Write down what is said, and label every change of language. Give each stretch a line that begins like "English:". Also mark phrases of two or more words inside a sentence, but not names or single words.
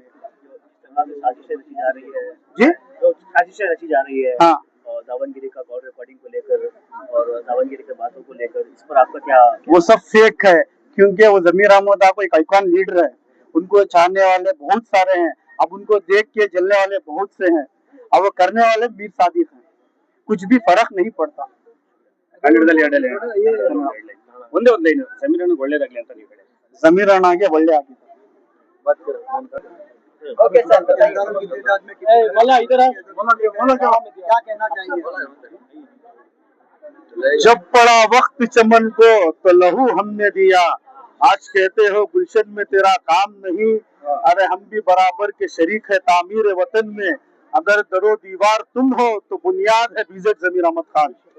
Hindi: साजिशें रची जा रही है जी, जो साजिशें रची जा रही है, हाँ, और दावनगिरी का
English: call recording
Hindi: को लेकर और दावनगिरी के बातों को लेकर, इस पर आपका क्या? वो सब फेक है, क्योंकि वो जमीर अहमद आपको एक
English: icon leader
Hindi: है, उनको चाहने वाले बहुत सारे हैं, अब उनको देख के जलने वाले बहुत से हैं, अब वो करने वाले मीर सादिक हैं, कुछ भी फर्क नहीं पड़ता।
Kannada: ಒಂದೇ ಒಂದು ಲೈನ್, ಜಮೀರ್ ಅಣ್ಣಗೆ ಒಳ್ಳೇದಾಗ್ಲಿ ಅಂತ ನೀವು ಹೇಳಿ. ಜಮೀರ್ ಅಣ್ಣಗೆ ಒಳ್ಳೆ ಆಗಿದೆ.
English: okay sir,
Hindi: क्या कहना चाहिए? जब पड़ा वक्त चमन को तो लहू हमने दिया, आज कहते हो गुलशन में तेरा काम नहीं, अरे हम भी बराबर के शरीक है तामीर वतन में, अगर दरो दीवार तुम हो तो बुनियाद है बीजेड जमीर अहमद खान।